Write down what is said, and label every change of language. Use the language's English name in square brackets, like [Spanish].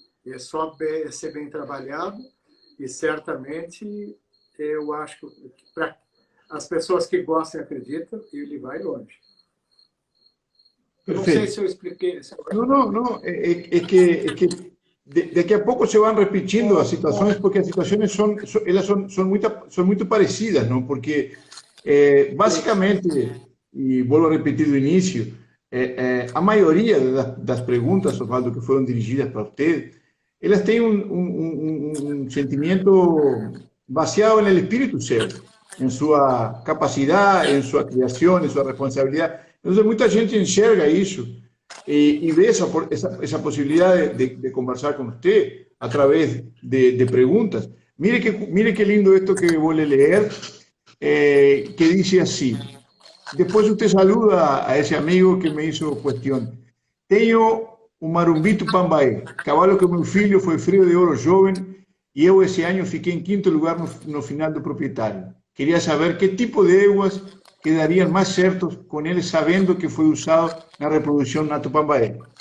[Portuguese] É só ser bem trabalhado e certamente eu acho que para as pessoas que gostam e acreditam, ele vai longe. Não sei se eu expliquei. [Spanish] No, es que de que a poco se van repitiendo las situaciones, porque las situaciones son muy parecidas, ¿no? Porque básicamente, y vuelvo a repetir de inicio, a mayoría de las preguntas, Osvaldo, que fueron dirigidas para usted, ellas tienen un sentimiento vaciado en el espíritu seu, en su capacidad, en su creación, en su responsabilidad. Entonces, mucha gente [Portuguese] enxerga [Spanish] eso y ve esa posibilidad de conversar con usted a través de preguntas. Mire qué lindo esto que voy a leer, que dice así. Después usted saluda a ese amigo que me hizo cuestión. [Portuguese] Tenho un Marumbito Pambaé, cavalo que meu filho foi freio de ouro jovem e eu esse ano fiquei em quinto lugar no final do proprietário. Queria saber que tipo de éguas quedariam mais certos com ele, sabendo que foi usado na reprodução na Tupambaé.